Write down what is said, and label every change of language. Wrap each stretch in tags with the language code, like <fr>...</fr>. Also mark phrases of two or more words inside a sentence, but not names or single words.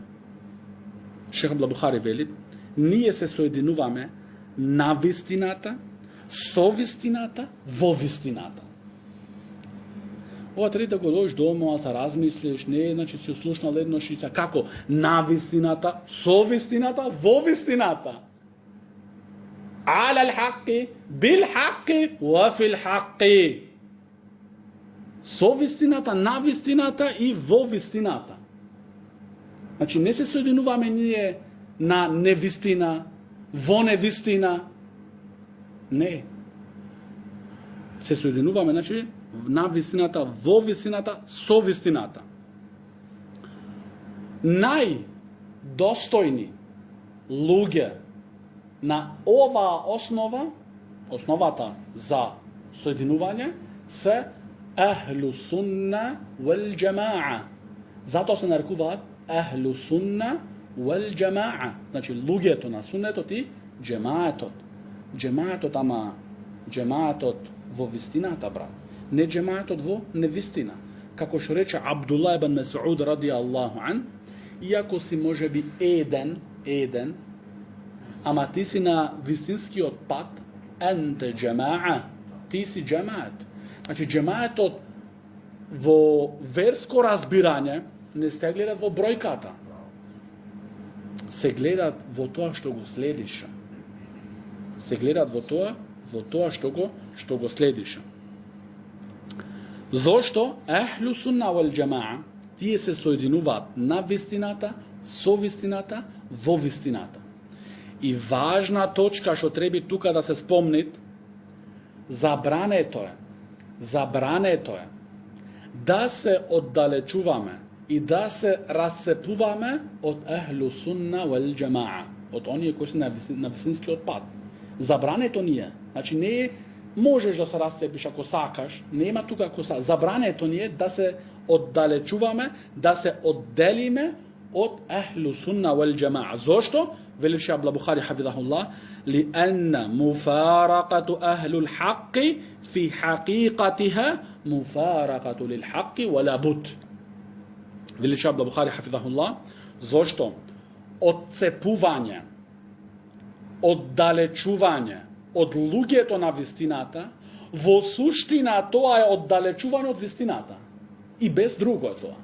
<mk>Шех Абдул Бухари вели, ние се соединуваме на вистината, со вистината, во вистината. Ова треба да го дојдеш дома, да размислиш, не, значи си слушнал еднош и се како на вистината, со вистината, во вистината.</mk> <ar>على الحق، بالحق، وفي الحق.</ar> <mk>Со вистината, на вистината и во вистината. Значи не се соединуваме ние на невистина, во невистина. Не. Се соединуваме, значи, на вистината, во вистината, со вистината. Најдостојни луѓе на оваа основа, основата за соединување, се</mk> <ar>أهل السنة والجماعة.</ar> <mk>Затоа се нарекуваат</mk> <ar>أهل السنة والجماعة.</ar> <mk>Значи, луѓето на суннетот и джемаетот. Джемаетот, ама джемаетот во вистината, брат. Не джемаетот во невистина. Како што рече Абдулла ибн Месуд</mk> <ar>رضي الله عنه,</ar> <mk>иако си може би еден, ама ти си на вистинскиот пат,</mk> <ar>أنت جماعة,</ar> <mk>ти си джемает. Значи, джемаетот во верско разбирање не се гледат во бројката. Се гледат во тоа што го следиш. Се гледат во тоа што го следиш. Зошто</mk> <ar>أهل السنة والجماعة</ar> <mk>тие се соединуваат на вистината, со вистината, во вистината. И важна точка што треба тука да се спомнит, забрането е да се оддалечуваме и да се расцепуваме од</mk> <ar>أهل السنة والجماعة,</ar> <mk>од оние кои се на вистинскиот пат. Забрането ни е. Значи не е можеш да се расцепиш ако сакаш, нема тука ако сакаш. Забрането ни е да се оддалечуваме, да се одделиме од</mk> <ar>أهل السنة والجماعة.</ar> <mk>Зошто?</mk> <ar>Вели Шех Абдул Бухари хафизахуллах, لأن مفارقة أهل الحق في حقيقتها مفارقة للحق ولا بد.</ar> <mk>Вели Шех Абдул Бухари хафизахуллах, зошто одцепување, оддалечување од луѓето на вистината, во суштина тоа е оддалечување од вистината. И без друго е тоа.</mk>